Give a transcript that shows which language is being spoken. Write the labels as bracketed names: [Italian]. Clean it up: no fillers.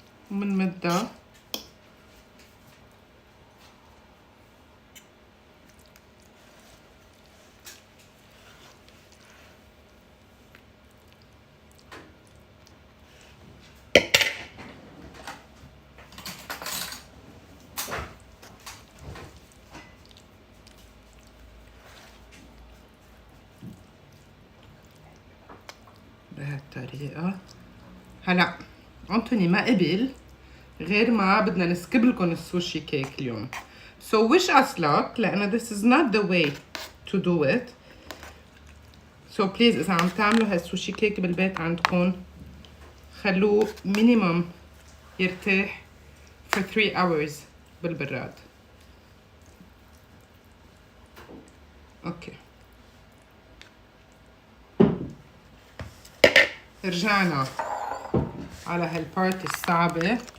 [Arabic] ومنمدها بهالطريقة. هلا انتوني ما قبل غير ما بدنا نسكب لكم السوشي كيك اليوم. [English] So wish us luck لأنه this is not the way to do it. [Arabic] So please إذا عم تعملوا هالسوشي كيك بالبيت عندكم خلوه minimum يرتاح [English] for 3 hours [Arabic] بالبراد. اوكي رجعنا على هالبارت الصعبة.